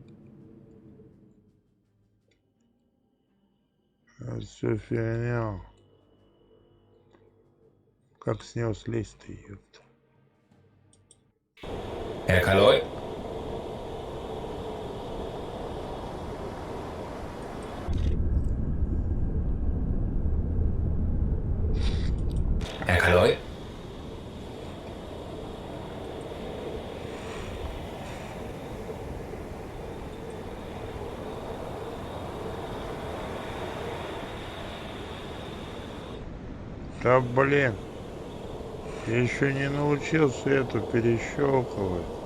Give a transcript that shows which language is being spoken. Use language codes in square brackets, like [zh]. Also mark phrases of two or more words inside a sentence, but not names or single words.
[ru] Это все фигня. Как с него слезть-то, ёпта. [de] Herr Kaloy? Herr Kaloy? [ru] Да блин. Я еще не научился эту перещелкивать.